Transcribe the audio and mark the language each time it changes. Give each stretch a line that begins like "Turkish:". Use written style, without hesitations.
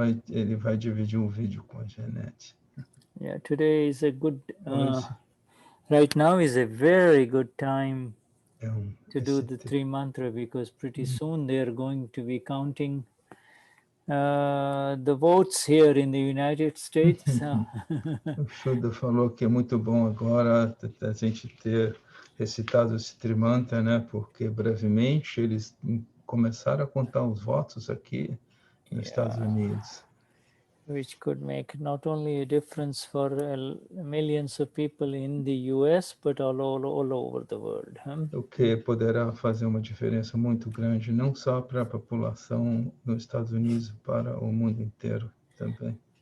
Portuguese: Ele vai dividir um vídeo com a Janete.
English: Yeah, today is a good, right now is a very good time to do the three mantra, because pretty soon they are going to be counting the votes here in the United States.
Portuguese: O Shuddha falou que é muito bom agora a gente ter recitado esse Trimanta, né? Porque brevemente eles começaram a contar os votos aqui nos Estados Unidos.
English: Which could make not only a difference for millions of people in the US, but all over the world.
Portuguese: O que poderá fazer uma diferença muito grande, não só para a população nos Estados Unidos, para o mundo inteiro também.